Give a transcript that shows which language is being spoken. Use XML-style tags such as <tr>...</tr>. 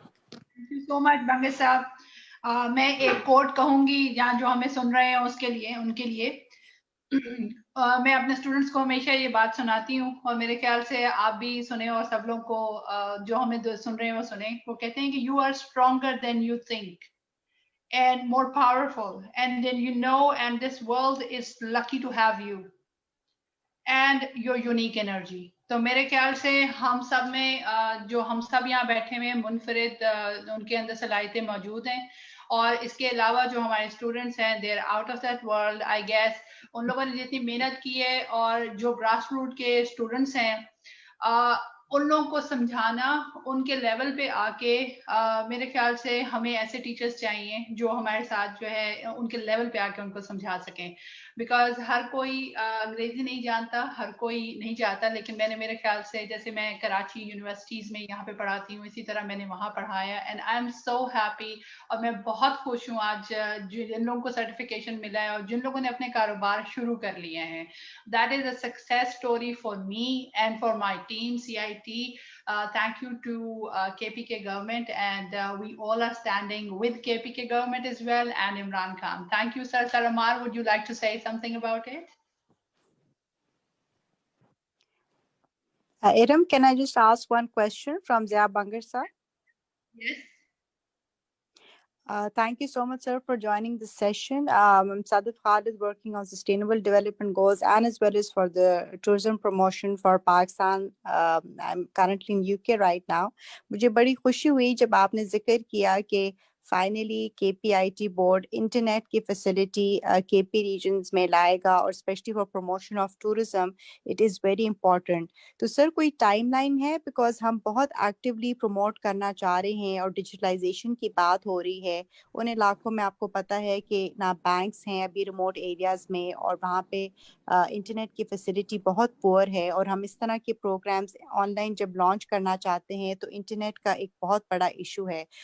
<en>Thank you so much بنگے صاحب.</en> <ur>میں ایک کوٹ کہوں گی جہاں جو ہمیں سن رہے ہیں اس کے لیے، ان کے لیے میں اپنے اسٹوڈنٹس کو ہمیشہ یہ بات سناتی ہوں، اور میرے خیال سے آپ بھی سنیں اور سب لوگ کو جو ہمیں سن رہے ہیں وہ سنیں. وہ کہتے ہیں کہ</ur> <en>You are stronger than you think and more powerful, and then you know, and this world is lucky to have you and your unique energy.</en> <ur>تو میرے خیال سے ہم سب میں جو ہم سب یہاں بیٹھے ہوئے منفرد ان کے اندر صلاحیتیں موجود ہیں، اور اس کے علاوہ جو ہمارے اسٹوڈنٹس ہیں</ur> <en>They are out of that world.</en> <ur>I guess ان لوگوں نے جتنی محنت کی ہے، اور جو گراس روٹ کے اسٹوڈنٹس ہیں ان لوگوں کو سمجھانا، ان کے لیول پہ آ کے میرے خیال سے ہمیں ایسے ٹیچرز چاہیے جو ہمارے ساتھ جو ہے ان کے لیول پہ آ کے ان کو سمجھا سکیں. بیکاز ہر کوئی انگریزی نہیں جانتا، ہر کوئی نہیں چاہتا، لیکن میں نے میرے خیال سے جیسے میں کراچی یونیورسٹیز میں یہاں پہ پڑھاتی ہوں، اسی طرح میں نے وہاں پڑھایا.</ur> <en>and I am so happy,</en> <ur>اور میں بہت خوش ہوں آج جن لوگوں کو سرٹیفکیشن ملا ہے اور جن لوگوں نے اپنے کاروبار شروع کر لیے ہیں.</ur> <en>That is a success story for me and for my team CIT. Thank you to KPK government, and we all are standing with KPK government as well, and Imran Khan. Thank you, sir. Sir Amar, would you like to say something about it? Iram, can I just ask one question from Zia Bangar sir? Yes. Thank you so much, sir, for joining this session. Sadat Khan is working on sustainable development goals and as well as for the tourism promotion for Pakistan. I'm currently in UK right now.</en> <ur>مجھے بڑی خوشی ہوئی جب آپ نے ذکر کیا کہ فائنلی KPIT بورڈ انٹرنیٹ کی فیسلٹی KP ریجنز میں لائے گا، اور</ur> <en>Especially for promotion of tourism it is very important.</en> <ur>تو سر کوئی ٹائم لائن ہے؟ بیکاز ہم بہت ایکٹیولی پروموٹ کرنا چاہ رہے ہیں، اور ڈیجیٹلائزیشن کی بات ہو رہی ہے ان علاقوں میں. آپ کو پتہ ہے کہ نہ بینکس ہیں ابھی ریموٹ ایریاز میں، اور وہاں پہ انٹرنیٹ کی فیسلٹی بہت پور ہے، اور ہم اس طرح کے پروگرامز آن لائن جب لانچ کرنا چاہتے ہیں تو انٹرنیٹ کا ایک بہت بڑا ایشو ہے.</ur>